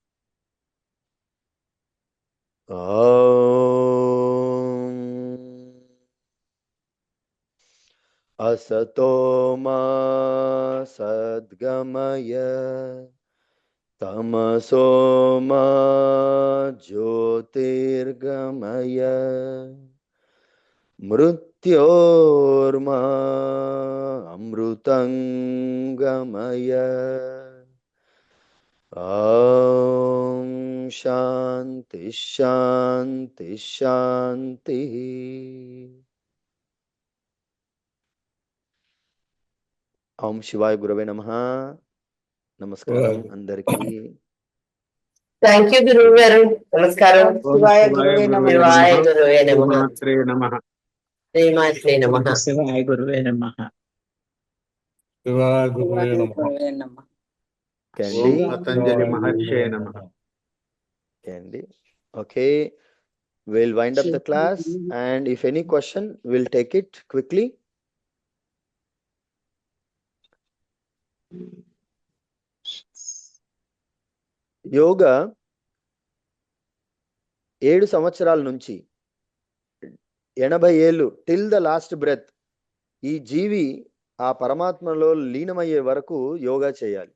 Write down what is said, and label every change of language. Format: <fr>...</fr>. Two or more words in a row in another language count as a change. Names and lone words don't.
<sa>ओम् असतो मा सद्गमय तमसो मा ज्योतिर्गमय मृत्योर्मा अमृतङ्गमय. ओम् शान्ति शान्ति शान्ति. ओम् शिवाय गुरवे नमः.</sa> <te>నమస్కారం అందరికీ.</te> <en>thank you</en> <te>గురువు గారు. నమస్కారం.</te> <sa>శివాయ గురువే నమః. శివాయ గురువే నమః. శ్రీమాత్రే నమః. శ్రీమాత్రే నమః. శివాయ గురువే నమః. శివాయ గురువే నమః.</sa> <en>Candy.</en> <sa>ఓం పతంజలి మహర్షే నమః.</sa> <en>Candy. Okay, we'll wind up the class, and if any question, we'll take it quickly.</en> <te>యోగా 7 సంవత్సరాల నుంచి 80 ఏళ్ళు</te> <en>till the last breath</en> <te>ఈ జీవి ఆ పరమాత్మలో లీనమయ్యే వరకు యోగా చేయాలి.</te>